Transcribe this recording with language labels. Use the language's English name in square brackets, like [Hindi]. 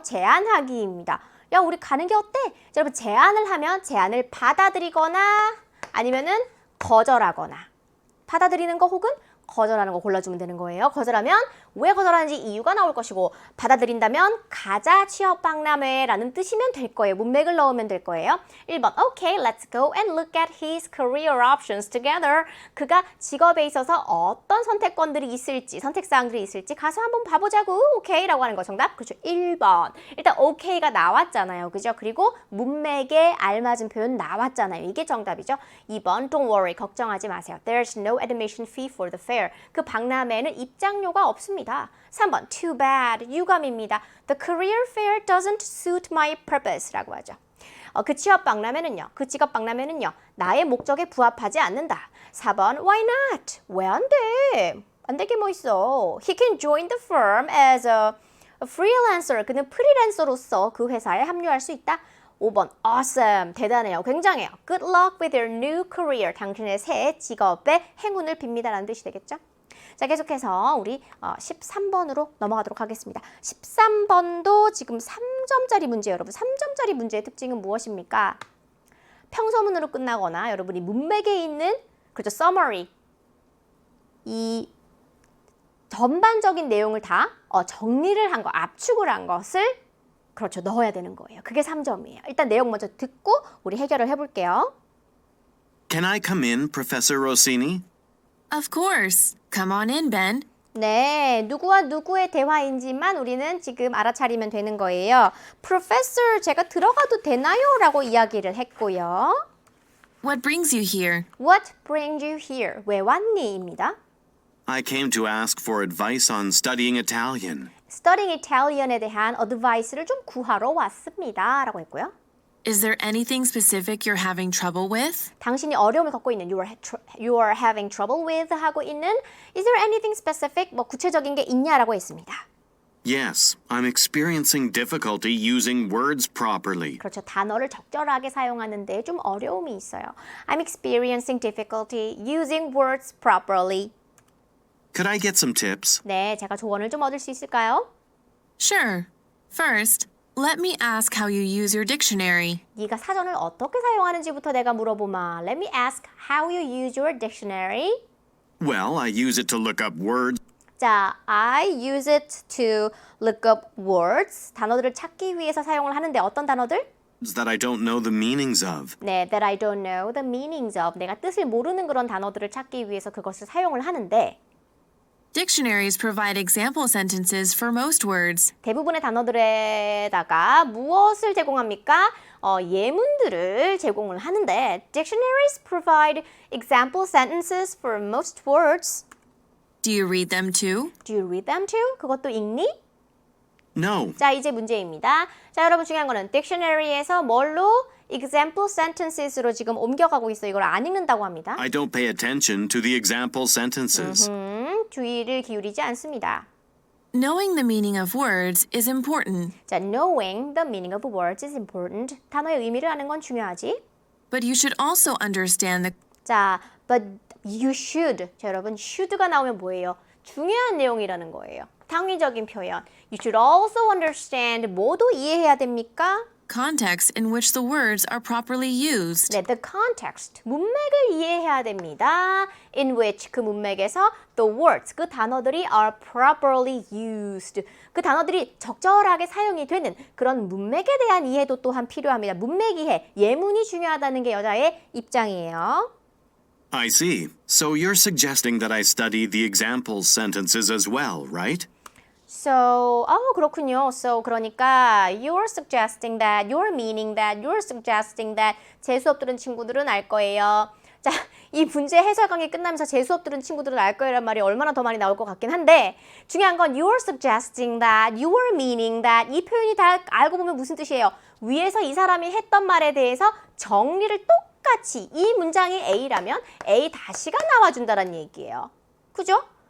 [Korean] 제안하기입니다. 야, 우리 가는 게 어때? 자, 여러분 제안을 하면 제안을 받아들이거나 아니면은 거절하거나 받아들이는 거 혹은 거절하는 거 골라주면 되는 거예요. 거절하면 왜 거절하는지 이유가 나올 것이고 받아들인다면 가자 취업박람회라는 뜻이면 될 거예요. 문맥을 넣으면 될 거예요. [English] 1번 Okay, let's go and look at his career options together. [Korean] 그가 직업에 있어서 어떤 선택권들이 있을지, 선택사항들이 있을지 가서 한번 봐보자고. 오케이라고 하는 거 정답. 그렇죠. 1번. 일단 okay가 나왔잖아요. 그죠? 그리고 문맥에 알맞은 표현 나왔잖아요. 이게 정답이죠. 2번 [English] Don't worry. [Korean] 걱정하지 마세요. [English] There's no admission fee for the fair. [Korean] 그 박람회에는 입장료가 없습니다. 3번 [English] Too bad. [Korean] 유감입니다. [English] The career fair doesn't suit my purpose 라고 하죠. [Korean] 그 취업 박람회는요. 그 직업 박람회는요. 나의 목적에 부합하지 않는다. 4번 [English] Why not? [Korean] 왜 안 돼? 안 되게 뭐 있어. [English] He can join the firm as a freelancer. [Korean] 그는 프리랜서로서 그 회사에 합류할 수 있다. 5번 [English] Awesome. [Korean] 대단해요. 굉장해요. [English] Good luck with your new career. [Korean] 당신의 새 직업에 행운을 빕니다. 라는 뜻이 되겠죠? 자, 계속해서 우리 13번으로 넘어가도록 하겠습니다. 13번도 지금 3점짜리 문제예요. 여러분 3점짜리 문제의 특징은 무엇입니까? 평서문으로 끝나거나 여러분이 문맥에 있는 그렇죠, summary 이 전반적인 내용을 다 정리를 한 거, 압축을 한 것을 그렇죠, 넣어야 되는 거예요. 그게 3점이에요. 일단 내용 먼저 듣고 우리 해결을 해볼게요. [English] Can I come in, Professor Rossini? Of course. Come on in, Ben. [Korean] 네, 누구와 누구의 대화인지만 우리는 지금 알아차리면 되는 거예요. Professor, 제가 들어가도 되나요? 라고 이야기를 했고요. [English] What brings you here? What brings you here? [Korean] 왜 왔니? 입니다. [English] I came to ask for advice on studying Italian. Studying Italian [Korean] 에 대한 advice를 좀 구하러 왔습니다. 라고 했고요. [English] Is there anything specific you're having trouble with? [Korean] 당신이 어려움을 겪고 있는 [English] you are having trouble with [Korean] 하고 있는 [English] Is there anything specific? [Korean] 뭐 구체적인 게 있냐라고 했습니다. [English] Yes, I'm experiencing difficulty using words properly. [Korean] 그렇죠. 단어를 적절하게 사용하는 데 좀 어려움이 있어요. [English] I'm experiencing difficulty using words properly. Could I get some tips? [Korean] 네, 제가 조언을 좀 얻을 수 있을까요? [English] Sure. First, let me ask how you use your dictionary. [Korean] 네가 사전을 어떻게 사용하는지부터 내가 물어보마. [English] Let me ask how you use your dictionary. Well, I use it to look up words 자, I use it to look up words. [Korean] 단어들을 찾기 위해서 사용을 하는데 어떤 단어들? [English] that I don't know the meanings of. 네, that I don't know the meanings of. [Korean] 내가 뜻을 모르는 그런 단어들을 찾기 위해서 그것을 사용을 하는데 [English] Dictionaries provide example sentences for most words. [Korean] 대부분의 단어들에다가 무엇을 제공합니까? 예문들을 제공을 하는데 [English] Dictionaries provide example sentences for most words. Do you read them too? Do you read them too? [Korean] 그것도 읽니? [English] No, [Korean] 자, 이제 문제입니다. 자, 여러분 중요한 거는 Dictionary에서 뭘로? Example sentences로 지금 옮겨가고 있어요. 이걸 안 읽는다고 합니다. [English] I don't pay attention to the example sentences. [Korean] 주의를 기울이지 않습니다. [English] Knowing the meaning of words is important, 자, knowing the meaning of words is important. [Korean] 단어의 의미를 아는 건 중요하지. [English] but you should also understand the 자, but you should. [Korean] 자, 여러분, should가 나오면 뭐예요? 중요한 내용이라는 거예요. 당위적인 표현. [English] You should also understand. [Korean] 뭐도 이해해야 됩니까? [English] context in which the words are properly used. 네, the context. [Korean] 문맥을 이해해야 됩니다. [English] In which [Korean] 그 문맥에서 [English] the words, [Korean] 그 단어들이 [English] are properly used. [Korean] 그 단어들이 적절하게 사용이 되는 그런 문맥에 대한 이해도 또한 필요합니다. 문맥 이해, 예문이 중요하다는 게 여자의 입장이에요. [English] I see. So you're suggesting that I study the example sentences as well, right? [Korean] So, 그렇군요. [English] So, [Korean] 그러니까 [English] you're suggesting that, you're meaning that, you're suggesting that [Korean] 제 수업 들은 친구들은 알 거예요. 자, 이 문제 해설 강의 끝나면서 제 수업 들은 친구들은 알 거예요란 말이 얼마나 더 많이 나올 것 같긴 한데 중요한 건 [English] you're suggesting that, you're meaning that [Korean] 이 표현이 다 알고 보면 무슨 뜻이에요? 위에서 이 사람이 했던 말에 대해서 정리를 똑같이 이 문장이 A라면 A 다시가 나와준다는 얘기예요. 그죠?